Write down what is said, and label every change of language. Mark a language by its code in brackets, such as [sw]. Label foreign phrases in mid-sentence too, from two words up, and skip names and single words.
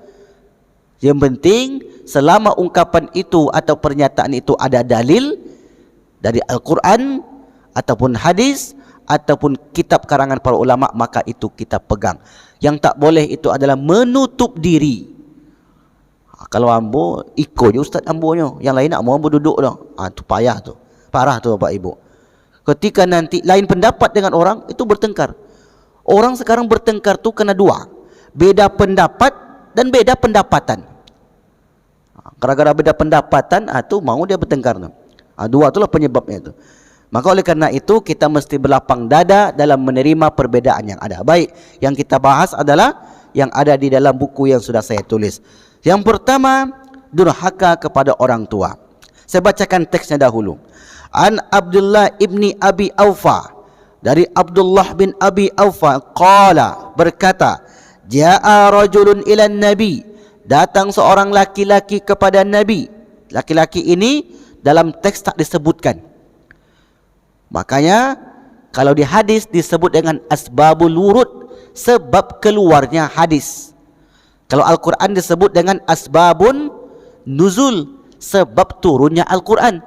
[id] Yang penting selama ungkapan itu atau pernyataan itu ada dalil dari Al-Quran ataupun hadis ataupun kitab karangan para ulama, maka itu kita pegang. Yang tak boleh itu adalah menutup diri. Kalau ambo ikut je ustaz ambonya, yang lain nak mau ambo duduk dah. Itu payah tu. Parah tu Bapak Ibu. Ketika nanti lain pendapat dengan orang, itu bertengkar. Orang sekarang bertengkar tu kena dua. Beda pendapat dan beda pendapatan. Gara-gara beda pendapatan, tu mau dia bertengkar tu. Dua itulah penyebabnya itu. Maka oleh karena itu kita mesti berlapang dada dalam menerima perbedaan yang ada. Baik, yang kita bahas adalah yang ada di dalam buku yang sudah saya tulis. Yang pertama, durhaka kepada orang tua. Saya bacakan teksnya dahulu. [ar] عن عبد الله بن أبي أوفى, [id] dari Abdullah bin Abi Aufa qala, berkata, [ar] جاء رجل إلى نبي, [id] datang seorang laki-laki kepada Nabi. Laki-laki ini dalam teks tak disebutkan. Makanya kalau di hadis disebut dengan [ar] أسباب الورود, [id] sebab keluarnya hadis. Kalau Al-Quran disebut dengan [ar] أسباب النزول, [id] sebab turunnya Al-Quran.